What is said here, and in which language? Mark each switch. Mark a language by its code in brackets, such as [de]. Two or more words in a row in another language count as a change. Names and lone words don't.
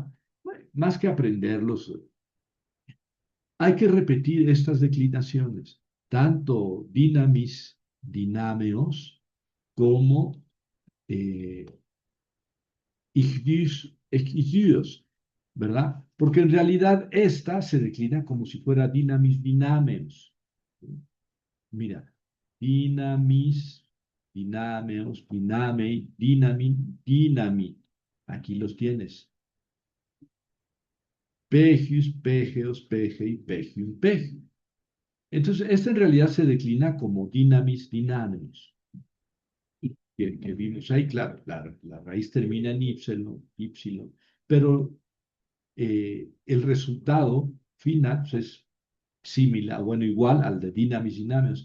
[es] Bueno, más que aprenderlos, hay que repetir estas declinaciones, tanto [el] dinamis, dinámeos, [es] como eh, icdios, ¿verdad? Porque en realidad esta se declina como si fuera [el] dinamis, dinámeos. [es] Mira, [el] dinamis, dinámeos, dinamei, dinamin, dinami. [es] Aquí los tienes. [el] Pegius, pegeos, pegei, pegium, pegium. [es] Entonces, esta en realidad se declina como [el] dinamis, dinámeos. [es] Que vimos ahí, claro, la raíz termina en y, pero el resultado final pues, es similar, bueno, igual al de [el] dinamis, dinámeos.